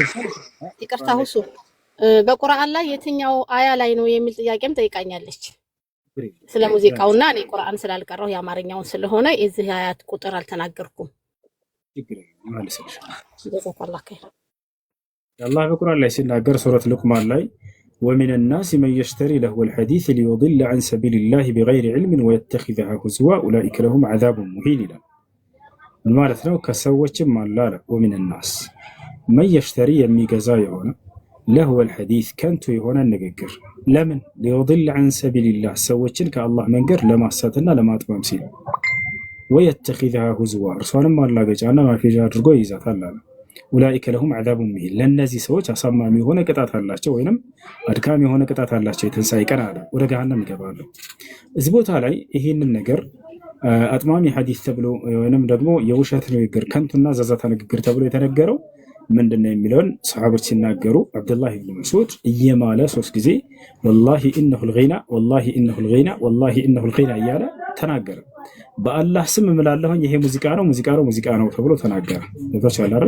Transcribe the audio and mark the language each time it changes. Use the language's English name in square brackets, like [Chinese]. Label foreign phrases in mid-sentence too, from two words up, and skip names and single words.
[Amharic] ይቅርታ ሁሱ በቁርአን ላይ የትኛው አያ ላይ ነው የሚል ጥያቄም ጠይቃኛለች ስለ ሙዚቃውና እኔ ቁርአን ስላልቀረው የአማርኛውን ስለሆነ የዚህ አያት ቁጥር አልተናገርኩም። አላህ በቁርአን ላይ ሲናገር ሱረት ሉቅማን ላይ [Arabic] ومن الناس من يشتري لهو الحديث ليضل عن سبيل الله بغير علم ويتخذها هزوا أولئك لهم عذاب مهين [Amharic] ይላል። ማለት ነው ከሰዎችም አላለ [Arabic] ومن الناس من يشتري [Amharic] የሚገዛ የሆነ [Arabic] ለህወ الحديث [Amharic] ከንቱ የሆነ ንግግር ለምን [Arabic] ሊወድል عن سبيل الله [Amharic] ሰዎችን ከአላህ መንገድ ለማሳትና ለማጥመም ሲል [Arabic] ويتخذها هزوا [Amharic] እርሷንም ማላገጫና ማፌዣ አድርጎ ይይዛታል አለ። [Arabic] أولئك لهم عذاب مهين [Amharic] ለነዚህ ሰዎች አሳማሚ የሆነ ቅጣት አላቸው ወይንም አድካሚ የሆነ ቅጣት አላቸው። የትንሣኤ ቀን አለ ወደ ገሃነም ይገባሉ። እዚህ ቦታ ላይ ይህንን ነገር አጥማሚ ሐዲስ ተብሎ ወይንም ደግሞ የውሸት ንግግር ከንቱና ዘዛታ ንግግር ተብሎ የተነገረው ምንድነው የሚለውን ሰሃቦች ሲናገሩ አብዱላህ ኢብኑ መስዑድ እየማለ 3 ጊዜ [Arabic] والله إنه الغناء والله إنه الغناء والله إنه الغناء [Amharic] እያለ ተናገረ። በአላህ ስም እምላለሁኝ ይሄ ሙዚቃ ነው ተብሎ ተናገረ። ለታቻለ አይደል?